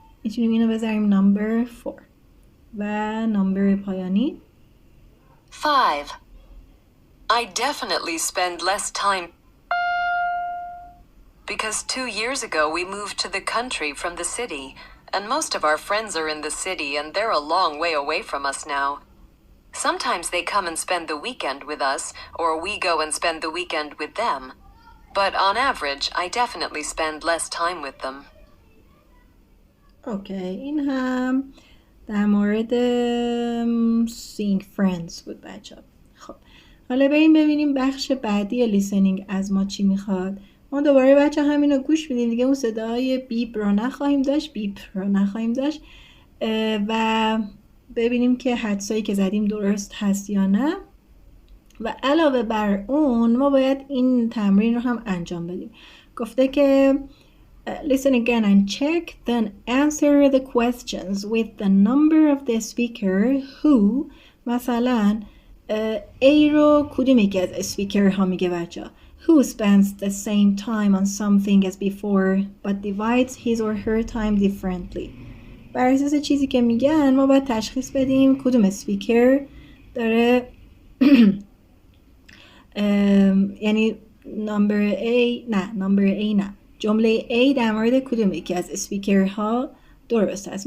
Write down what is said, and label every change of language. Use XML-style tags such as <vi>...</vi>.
<fa>میتونیم اینو بذاریم number 4 و number پایانی</fa> <en>5. I definitely spend less time because 2 years ago we moved to the country from the city, and most of our friends are in the city and they're a long way away from us now. Sometimes they come and spend the weekend with us, or we go and spend the weekend with them. But on average, I definitely spend less time with them.</en> <fa>اوکی این هم در مورد</fa> <en>seeing friends</en> <fa>بود بچه ها. خب حالا بریم ببینیم بخش بعدی لیسنینگ از ما چی میخواد. ما دوباره بچه همین رو گوش میدیم دیگه. اون صدای بیپ رو نخواهیم داشت و ببینیم که حدسایی که زدیم درست هست یا نه. و علاوه بر اون ما باید این تمرین رو هم انجام بدیم. گفته که</fa> <en>listen again and check, then answer the questions with the number of the speaker who.</en> <fa>مثلا A رو کدوم یکی از اسپیکر ها میگه بچه؟</fa> <en>Who spends the same time on something as before but divides his or her time differently.</en> <fa>بر اساس چیزی که میگن ما باید تشخیص بدیم کدوم اسپیکر داره یعنی number A نه جمله A در مورد کدوم یکی از اسپیکرها درست است.</fa>